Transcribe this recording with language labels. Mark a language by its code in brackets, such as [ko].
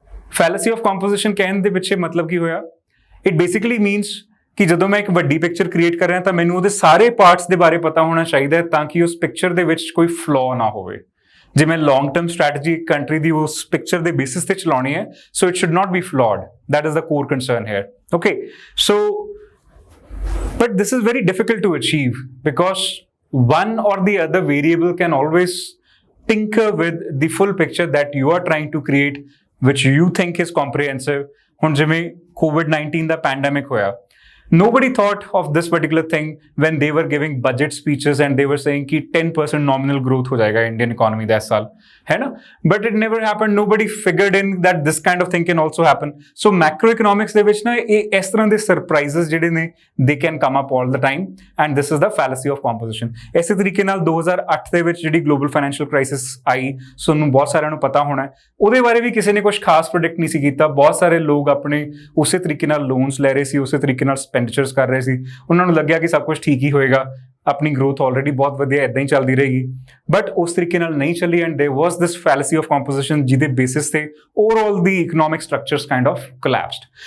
[pa] ਫੈਲਸੀ of composition ਕਹਿਣ ਦੇ ਪਿੱਛੇ ਮਤਲਬ ਕੀ ਹੋਇਆ? [en] it basically means [pa] ਕਿ ਜਦੋਂ ਮੈਂ ਇੱਕ ਵੱਡੀ ਪਿਕਚਰ ਕ੍ਰੀਏਟ ਕਰ ਰਿਹਾ ਤਾਂ ਮੈਨੂੰ ਉਹਦੇ ਸਾਰੇ ਪਾਰਟਸ ਦੇ ਬਾਰੇ ਪਤਾ ਹੋਣਾ ਚਾਹੀਦਾ ਹੈ ਤਾਂ ਕਿ ਉਸ ਪਿਕਚਰ ਦੇ ਵਿੱਚ ਕੋਈ ਫਲੋ ਨਾ ਹੋਵੇ। ਜੇ ਮੈਂ ਲੌਂਗ ਟਰਮ ਸਟ੍ਰੈਟਜੀ ਕੰਟਰੀ ਦੀ ਉਸ ਪਿਕਚਰ ਦੇ ਬੇਸਿਸ ਤੇ ਚਲਾਉਣੀ ਹੈ, [en] So it should not be flawed. that is the core concern here. Okay, so but this is very difficult to achieve because one or the other variable can always tinker with the full picture that you are trying to create, which you think is comprehensive. [pa] ਹੁਣ ਜਿਵੇਂ [en] COVID-19 ਦਾ pandemic ਹੋਇਆ, nobody thought of this particular thing when they were giving budget speeches and they were saying [hi] कि 10% nominal growth हो जाएगा Indian economy that साल, है ना? [en] But it never happened. Nobody figured in that this kind of thing can also happen. So macroeconomics [pa] ਦੇ ਵਿੱਚ ਨਾ ਇਹ ਇਸ ਤਰ੍ਹਾਂ ਦੇ [en] surprises [pa] ਜਿਹੜੇ ਨੇ [en] they can come up all the time and this is the fallacy of composition. [pa] ਇਸੇ ਤਰੀਕੇ ਨਾਲ 2008 ਦੇ ਵਿੱਚ ਜਿਹੜੀ global financial crisis ਆਈ, ਤੁਹਾਨੂੰ ਬਹੁਤ ਸਾਰਿਆਂ ਨੂੰ ਪਤਾ ਹੋਣਾ, ਉਹਦੇ ਬਾਰੇ ਵੀ ਕਿਸੇ ਨੇ ਕੁਝ ਖਾਸ ਪ੍ਰੈਡਿਕਟ ਨਹੀਂ ਸੀ ਕੀਤਾ। ਬਹੁਤ ਸਾਰੇ ਲੋਕ ਆਪਣੇ ਉਸੇ ਤਰੀਕੇ ਨਾਲ ਲੋਨਸ ਲੈ ਰਹੇ ਸੀ, ਉਸੇ ਤਰੀਕੇ ਨਾਲ ਐਕਸਪੈਂਡੀਚਰਸ ਕਰ ਰਹੇ ਸੀ, ਉਹਨਾਂ ਨੂੰ ਲੱਗਿਆ ਕਿ ਸਭ ਕੁਝ ਠੀਕ ਹੀ ਹੋਏਗਾ, ਆਪਣੀ ਗਰੋਥ ਆਲਰੇਡੀ ਬਹੁਤ ਵਧੀਆ ਇੱਦਾਂ ਹੀ ਚੱਲਦੀ ਰਹੇਗੀ, ਬਟ ਉਸ ਤਰੀਕੇ ਨਾਲ ਨਹੀਂ ਚੱਲੀ [en] and there was this fallacy of composition [pa] ਜਿਹਦੇ ਬੇਸਿਸ ਤੇ overall ਦੀ economic structures kind of ਕੋਲੈਪਸਡ।